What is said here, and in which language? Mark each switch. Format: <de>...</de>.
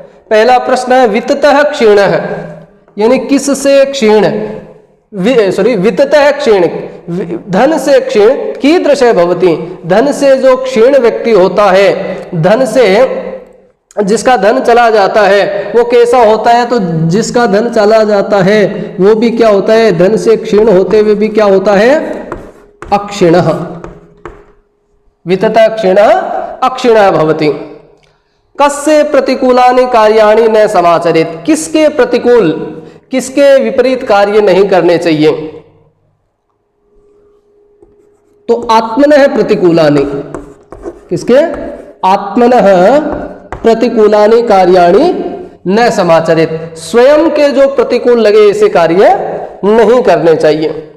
<hi>पहला प्रश्न है</hi> <sa>वित्ततः क्षीणः,</sa> <hi>यानी किससे क्षीण,</hi> <sa>वित्ततः क्षीण,</sa> <hi>धन से क्षीण,</hi> <sa>कीदृशः भवति,</sa> <hi>धन से जो क्षीण व्यक्ति होता है, धन से जिसका धन चला जाता है वो कैसा होता है? तो जिसका धन चला जाता है वो भी क्या होता है? धन से क्षीण होते हुए भी क्या होता है?</hi> <sa>अक्षीणः। वित्ततः क्षीणः अक्षीणः भवति। कस्य प्रतिकूलानि कार्याणि न समाचरेत्,</sa> <hi>किसके प्रतिकूल, किसके विपरीत कार्य नहीं करने चाहिए? तो</hi> <sa>आत्मनः प्रतिकूलानि,</sa> <hi>किसके?</hi> <sa>आत्मनः प्रतिकूलानि कार्याणि न समाचरेत्,</sa> <hi>स्वयं के जो प्रतिकूल लगे ऐसे कार्य नहीं करने चाहिए।</hi>